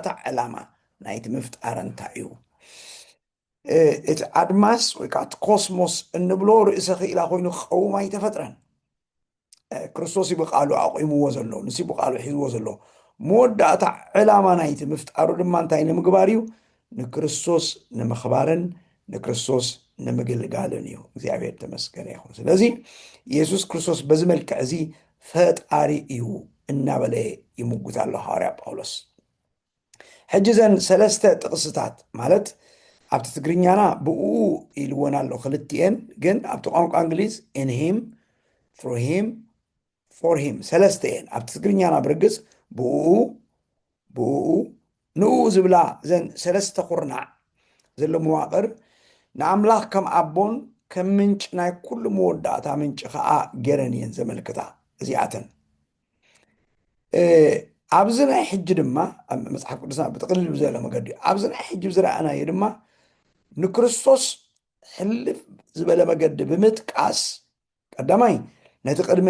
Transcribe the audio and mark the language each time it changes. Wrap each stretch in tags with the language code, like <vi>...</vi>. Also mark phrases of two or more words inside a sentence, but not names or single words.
<ti>ዕላማ ናይቲ ምፍጣር እንታይ እዩ እቲ ኣድማስ ወይ ከዓ እቲ ኮስሞስ እንብሎ ርእሰ ክኢላ ኮይኑ ክቀውም ኣይተፈጥረን ክርስቶስ ብቃሉ ኣቂምዎ ዘሎ ንሲ ብቃሉ ሒዝዎ ዘሎ መወዳእታ ዕላማ ናይቲ ምፍጣሩ ድማ እንታይ ንምግባር እዩ ንክርስቶስ ንምኽባርን ንክርስቶስ ንምግልጋልን እዩ እግዚኣብሔር ተመስገነ ይኹን ስለዚ ኢየሱስ ክርስቶስ በዚ መልክዕ እዚ ፈጣሪ እዩ እናበለ ይምጉት ኣሎ ሐዋርያ ጳውሎስ ሕጂ ዘን ሰለስተ ጥቕስታት ማለት ኣብቲ ትግርኛና ብኡ ኢልዎን ኣሎ ክልቲአን ግን ኣብቲ ቋንቋ እንግሊዝ</ti> <en>in him through him for him</en> <ti>ሰለስተ እየን ኣብቲ ትግርኛና ብርግፅ ብኡ ንኡ ዝብላ ዘን ሰለስተ ኩርናዕ ዘሎ መዋቕር ንኣምላኽ ከም ኣቦን ከም ምንጭ ናይ ኩሉ መወዳእታ ምንጭ ከዓ ገረን እየን ዘመልክታ እዚኣተን ኣብዚ ናይ ሕጂ ድማ መፅሓፍ ቅዱስና ብጥቕልል ብዘለ መገዲ ኣብዚ ናይ ሕጂ ዝረኣናዮ ድማ ንክርስቶስ ሕልፍ ዝበለ መገዲ ብምጥቃስ ቀዳማይ ነቲ ቅድሚ</ti>